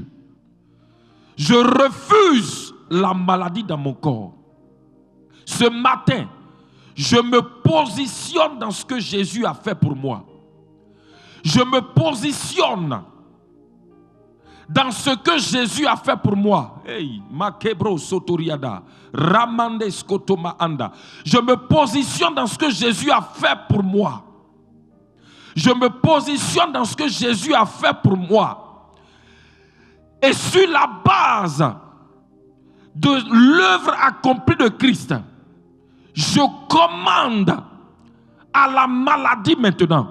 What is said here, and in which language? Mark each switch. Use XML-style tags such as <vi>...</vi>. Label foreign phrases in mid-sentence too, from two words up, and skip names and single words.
<fr>Je refuse la maladie dans mon corps. Ce matin, je me positionne dans ce que Jésus a fait pour moi. Je me positionne dans ce que Jésus a fait pour moi. Hey, makebro sotoriada, ramande skotoma anda. Je me positionne dans ce que Jésus a fait pour moi. Je me positionne dans ce que Jésus a fait pour moi. Et sur la base de l'œuvre accomplie de Christ, je commande à la maladie maintenant.</fr>